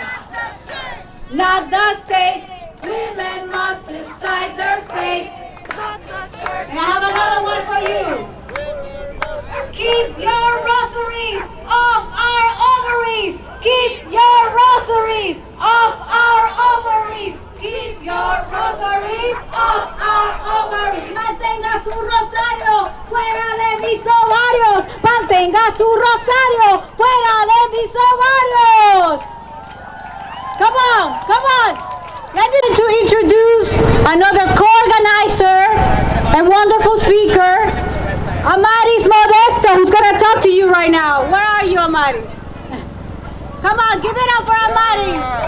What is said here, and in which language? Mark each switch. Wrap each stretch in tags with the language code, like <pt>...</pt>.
<en>Not the church, not the state, women must decide their fate. Not the church. And I have another one for you. Keep your rosaries off our ovaries. Keep your rosaries off our ovaries. Keep your rosaries off our ovaries.</en> <es>Mantenga su rosario fuera de mis ovarios. Mantenga su rosario fuera de mis ovarios.</es> <en>Come on, come on. Let me to introduce another co-organizer and wonderful speaker, Amaris Modesto, who's going to talk to you right now. Where are you, Amaris? Come on, give it up for Amaris.</en>